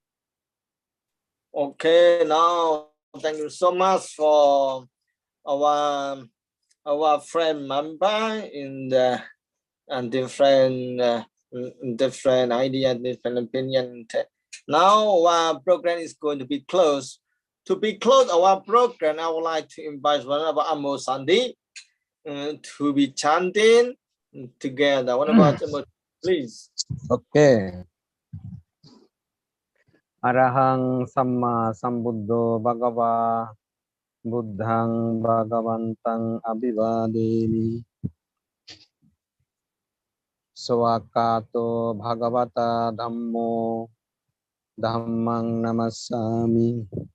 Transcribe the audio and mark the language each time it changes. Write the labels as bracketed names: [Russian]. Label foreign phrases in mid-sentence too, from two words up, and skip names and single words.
[English] Okay, now thank you so much for our friend member in the and different idea, different opinion. Now our program is going to be closed. To be closed our program, I would like to invite one of our Sandi to be chanting together. What about please? Okay. [Pali] Arahang Samma Sambuddho Bhagava Buddhang Bhagavantang Abhivademi Swakato Bhagavata Dhammo Dhammang Namassami